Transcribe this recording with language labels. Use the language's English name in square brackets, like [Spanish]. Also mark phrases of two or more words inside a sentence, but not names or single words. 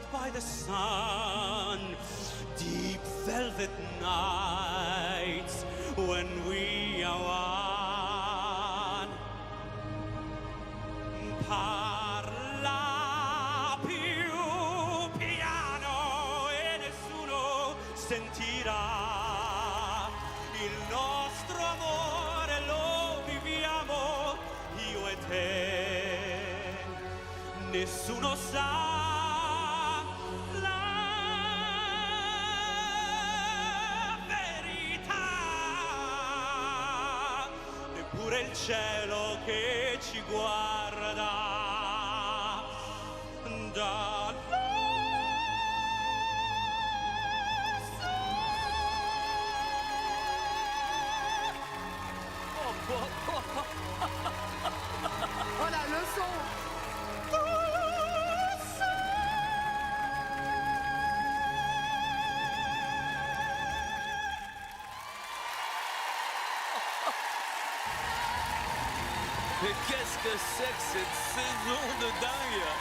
[English] by the sun, deep velvet nights when we are one. [Italian] Parla più piano e nessuno sentirà. Il nostro amore lo viviamo io e te. Nessuno sa la verità, neppure il cielo che ci guarda da [French] Oh, la leçon. Mais qu'est-ce que c'est que cette saison de dingue?